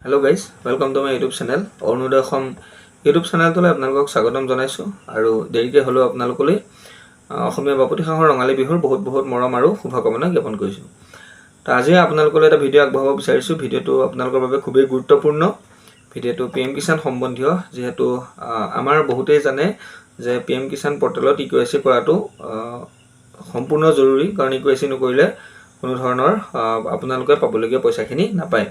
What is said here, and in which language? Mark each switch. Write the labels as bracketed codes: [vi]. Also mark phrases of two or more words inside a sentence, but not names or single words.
[en] Hello guys, welcome to my YouTube channel. [as] Ornoda Khom YouTube channel তলে আপোনালোক স্বাগতম জনাইছো আৰু দেৰিকে হলো আপোনালোকলৈ অসমীয়া বাপতি সাহৰ ৰঙালী বিহুৰ বহুত মৰম আৰু শুভকামনা জ্ঞাপন কৰিছো। তো আজি আপোনালোকলৈ এটা ভিডিও আগবঢ়াব বিচাৰিছো। ভিডিওটো আপোনালোকৰ বাবে খুবেই গুৰুত্বপূৰ্ণ। ভিডিওটো PM কিষাণ সম্বন্ধীয়, যেহেতু আমাৰ বহুতেই জানে যে PM কিষাণ পৰ্টেলত EKYC কৰাটো সম্পূৰ্ণ জৰুৰী, কাৰণ EKYC নকৰিলে কোনো ধৰণৰ আপোনালোকে পাবলগীয়া পইচাখিনি নাপায়।